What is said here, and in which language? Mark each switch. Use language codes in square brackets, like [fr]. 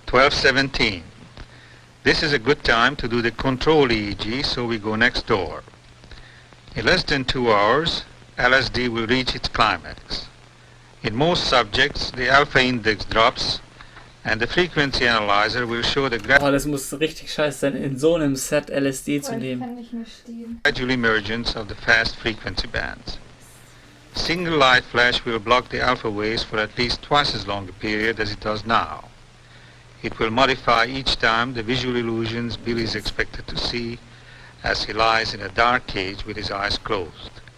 [en] 12:17. This is a good time to do the control EEG, so we go next door. In less than 2 hours, LSD will reach its climax. In most subjects, the alpha index drops, and the frequency analyzer will show the [de] Oh, das muss richtig scheiße sein, in so einem Set LSD zu nehmen. [en] gradual emergence of the fast frequency bands. Single light flash will block the alpha waves for at least twice as long a period as it does now. It will modify each time the visual illusions Bill is expected to see as he lies in a dark cage with his eyes closed.